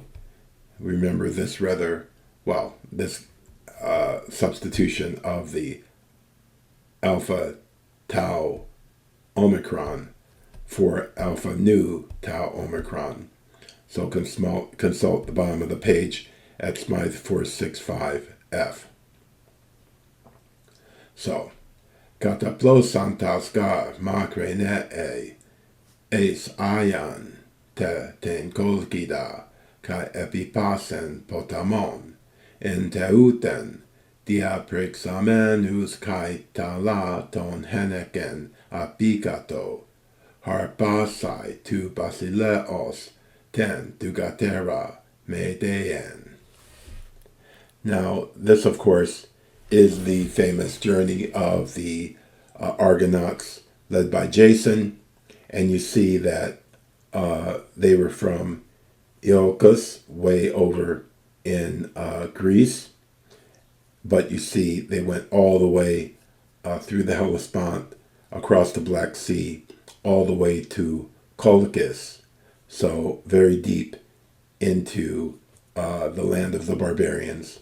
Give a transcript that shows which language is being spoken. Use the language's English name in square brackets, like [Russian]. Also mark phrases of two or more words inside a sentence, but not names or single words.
[English] Remember this substitution of the alpha tau omicron for alpha nu tau omicron. So consult the bottom of the page at Smythe 465F. So, [Greek] καταπλώσαντας γὰρ μακρῇ νηὶ ἐς Αἶάν τε τὴν Κολχίδα καὶ ἐπὶ Φᾶσιν ποταμόν ἐνθεῦτεν διαπρηξαμένους καὶ τἆλλα τῶν εἵνεκεν ἀπίκατο ἁρπάσαι τοῦ βασιλέος τὴν θυγατέρα Μηδέην. [English] Now, this, of course, is the famous journey of the Argonauts led by Jason, and you see that they were from Iolcus, way over in Greece, but you see they went all the way through the Hellespont, across the Black Sea, all the way to Colchis, so very deep into the land of the barbarians.